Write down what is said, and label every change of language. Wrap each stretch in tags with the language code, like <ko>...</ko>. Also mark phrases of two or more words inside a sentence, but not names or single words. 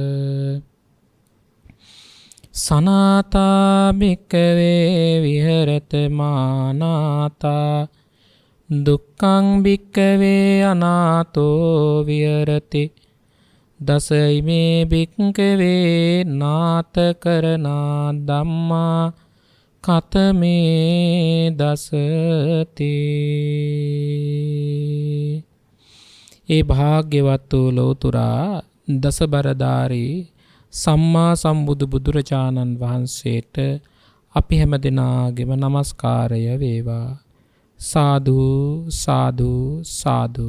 <pi>සනාතා භික්ඛවේ විහෙරත මානාතා දුක්ඛං භික්ඛවේ අනාතෝ විහෙරති දසයිමේ භික්ඛවේ නාත කරනා ධම්මා කතමේ දසති.</pi> <si>ඒ භාග්‍යවත් වූ ලෝතුරා දසබරධාරී සම්මා සම්බුදු බුදුරජාණන් වහන්සේට අපි හැම දෙනාගේම নমස්කාරය වේවා. සාදු සාදු සාදු.</si>